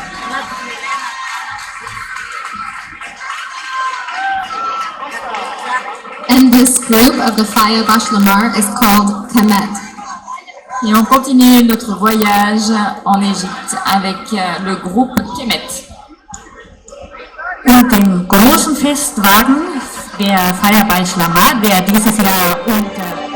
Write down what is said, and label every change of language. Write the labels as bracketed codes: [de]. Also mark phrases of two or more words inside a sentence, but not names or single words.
[en] And this group of the Fire Baix la Mar is called Kemet. [fr] Et on continue notre voyage en Égypte avec le groupe Kemet. [de] Und den großen Festwagen der Feier Baix la Mar, der dieses Jahr unter